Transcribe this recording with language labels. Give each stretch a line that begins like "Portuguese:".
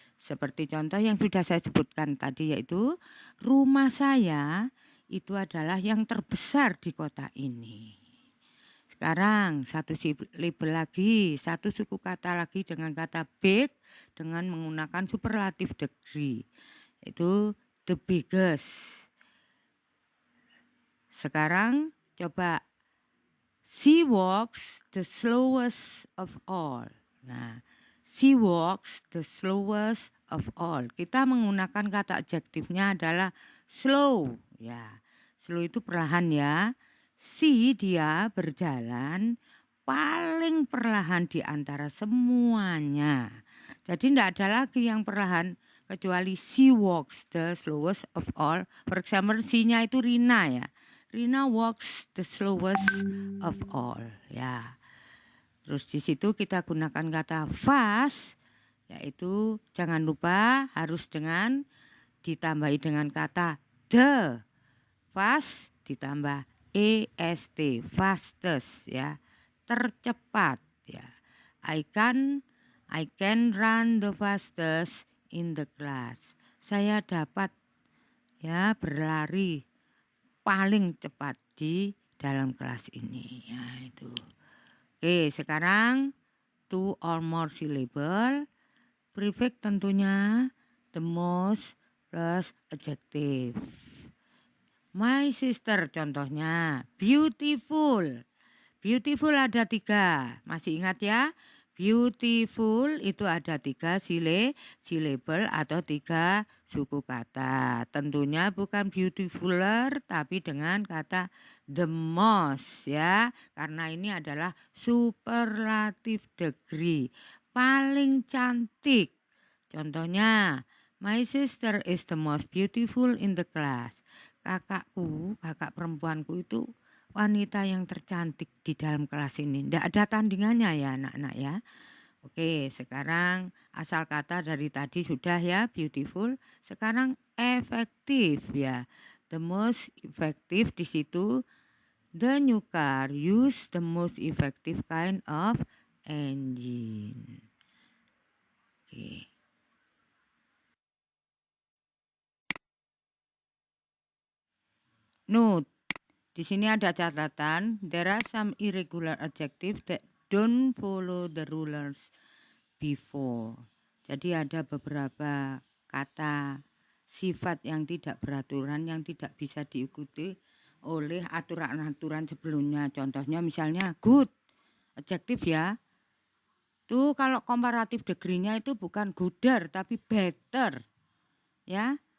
Indonesian: Seperti contoh yang sudah saya sebutkan tadi, yaitu rumah saya itu adalah yang terbesar di kota ini. Sekarang satu label lagi, satu suku kata lagi dengan kata big dengan menggunakan superlatif degree, yaitu
English: the biggest.
Indonesian: Sekarang coba,
English: she walks the slowest of all. Nah, she walks the slowest of all.
Indonesian: Kita menggunakan kata adjektifnya adalah slow. Ya, slow itu perlahan ya. She, dia berjalan paling perlahan di antara semuanya. Jadi tidak ada lagi yang perlahan kecuali
English: she walks the slowest of all. For example, she-nya
Indonesian: itu Rina ya.
English: Rina walks the slowest of all ya.
Indonesian: Terus di situ kita gunakan kata fast, yaitu jangan lupa harus dengan ditambahi dengan kata the. Fast ditambah est, fastest ya, tercepat ya.
English: I can run the fastest in the class.
Indonesian: Saya dapat ya berlari paling cepat di dalam kelas ini ya itu. Oke, sekarang
English: two or more syllable. Prefix
Indonesian: tentunya
English: the most plus adjective. My sister
Indonesian: contohnya
English: beautiful.
Indonesian: Beautiful ada 3. Masih ingat ya? Beautiful itu ada 3 syllable atau 3 suku kata. Tentunya bukan beautifuler tapi dengan kata the most ya. Karena ini adalah superlatif degree. Paling cantik. Contohnya,
English: my sister is the most beautiful in the class.
Indonesian: Kakak perempuanku itu wanita yang tercantik di dalam kelas ini. Tidak ada tandingannya ya anak-anak ya. Oke, sekarang asal kata dari tadi sudah ya, beautiful. Sekarang efektif ya.
English: The most effective di situ, the new car use the most effective kind of engine. Oke. Note.
Indonesian: Di sini ada catatan,
English: there are some irregular adjectives that don't follow the rulers before.
Indonesian: Jadi ada beberapa kata sifat yang tidak beraturan, yang tidak bisa diikuti oleh aturan-aturan sebelumnya. Contohnya misalnya good, adjektif ya. Tuh kalau komparatif degree-nya itu bukan gooder tapi better. Ya.